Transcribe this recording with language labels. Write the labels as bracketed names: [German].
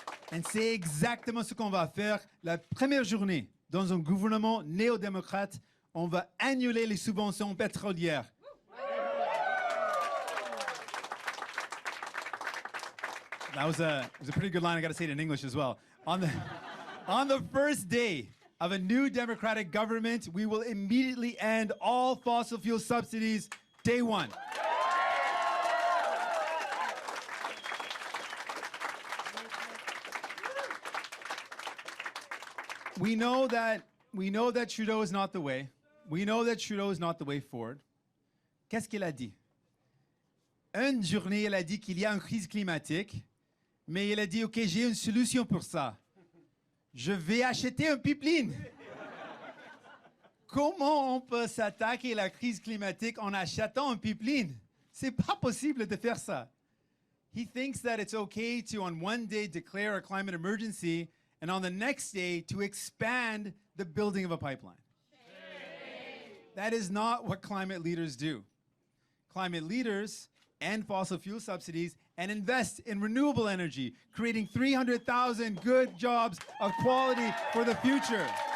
[French] Et c'est exactement ce qu'on va faire la première journée. Dans un gouvernement néo-démocrate, on va annuler les subventions pétrolières. [English] That was a pretty good line. I got to say it in English as well. On the first day of a new democratic government, we will immediately end all fossil fuel subsidies day one. We know that Trudeau is not the way. We know that Trudeau is not the way forward. [French] Qu'est-ce qu'il a dit? Une journée, il a dit qu'il y a une crise climatique, mais il a dit, OK, j'ai une solution pour ça. Je vais acheter un pipeline. Comment on peut s'attaquer à la crise climatique en achetant un pipeline? C'est pas possible de faire ça. [English] He thinks that it's okay to, on one day, declare a climate emergency, and on the next day, to expand the building of a pipeline. That is not what climate leaders do. Climate leaders end fossil fuel subsidies and invest in renewable energy, creating 300,000 good jobs of quality for the future.